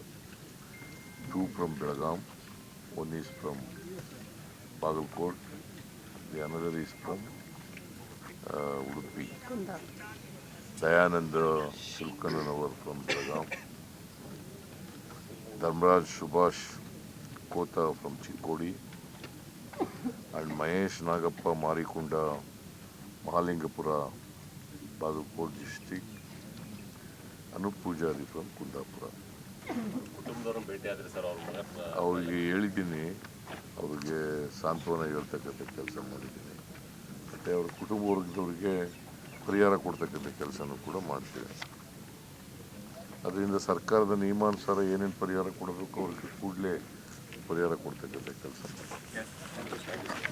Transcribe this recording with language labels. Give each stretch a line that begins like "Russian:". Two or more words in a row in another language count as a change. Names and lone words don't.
English: 2 from Belgaum, 1 is from Bagalkot, the another is from Udupi. Dayanand Tirukananavar from Belgaum, Dharmaraj Subhash Kota from Chikkodi, and Mahesh Nagappa Marikunda Mahalingapura Bagalkot district, Anup Pujari from Kundapura.
Kannada: ಅವರಿಗೆ ಹೇಳಿದ್ದೀನಿ, ಅವ್ರಿಗೆ ಸಾಂತ್ವನ ಹೇಳ್ತಕ್ಕಂಥ ಕೆಲಸ ಮಾಡಿದ್ದೀನಿ. ಮತ್ತು ಅವ್ರ ಕುಟುಂಬ ವರ್ಗದವ್ರಿಗೆ ಪರಿಹಾರ ಕೊಡ್ತಕ್ಕಂಥ ಕೆಲಸನೂ ಕೂಡ ಮಾಡ್ತೀವಿ. ಅದರಿಂದ ಸರ್ಕಾರದ ನಿಯಮಾನುಸಾರ ಏನೇನು ಪರಿಹಾರ ಕೊಡಬೇಕು ಅವ್ರಿಗೆ ಕೂಡಲೇ ಪರಿಹಾರ ಕೊಡ್ತಕ್ಕಂಥ ಕೆಲಸ ಮಾಡ್ತೀವಿ.